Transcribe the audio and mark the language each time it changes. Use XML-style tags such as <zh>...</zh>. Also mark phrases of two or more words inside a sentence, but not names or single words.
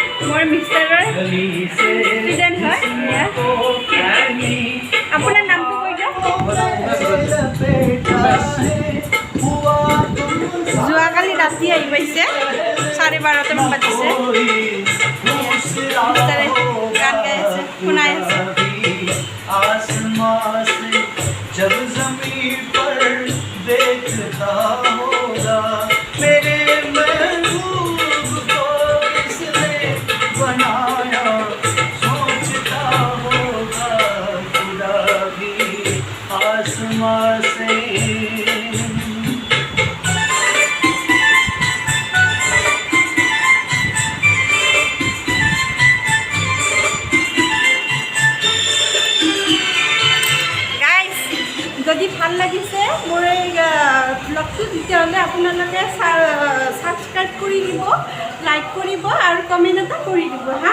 <as>মোৰ মিষ্টাৰৰ</as> <hi>गली से</hi> <as>ষ্টুডেণ্ট হয় এয়া।</as> <hi>को प्यारी</hi> <as>আপোনাৰ নামটো কৈ দিয়ক।</as> <hi>लपेटा है हुआ तुम</hi> <as>যোৱাকালি ৰাতি আহি পাইছে 12:30মান বাজিছে।</as> <hi>कोई दूसरा</hi> <as>মিষ্টাৰে গান গাই আছে শুনাই আছে।</as> <hi>कभी आसमां से जब जमीन पर देखता होगा मेरे महबूब को किसने बनाया सोचता होगा खुदा भी आसमां से</hi> <as>গাইজ যদি ভাল লাগিছে মোৰ এই ব্লগটো তেতিয়াহ'লে আপোনালোকে ছাবস্ক্ৰাইব কৰি দিব, লাইক কৰিব আৰু কমেণ্ট এটা কৰি দিব হা।</as>